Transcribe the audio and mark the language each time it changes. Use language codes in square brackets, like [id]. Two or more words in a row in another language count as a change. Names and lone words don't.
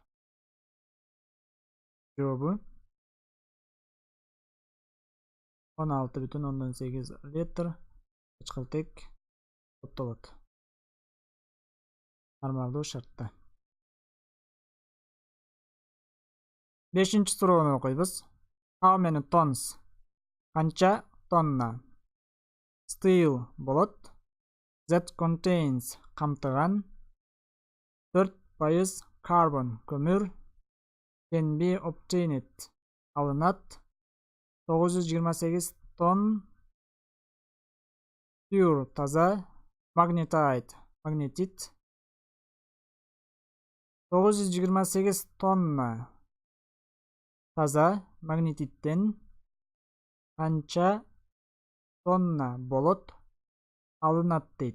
[ky] Жообу 16,8 литр кычкылтек топтолот. Нормалдуу шартта. 5-нчи суроону окуйбуз. [en] How many tons? [ky] Канча тонна steel болот [en] that contains [ky] камтыган 4% carbon көмүр [en] can be obtained [ky] алынат 928 тонн pure таза магнетит 928 тонна таза магнетиттен канча тонна болот алынат дейт.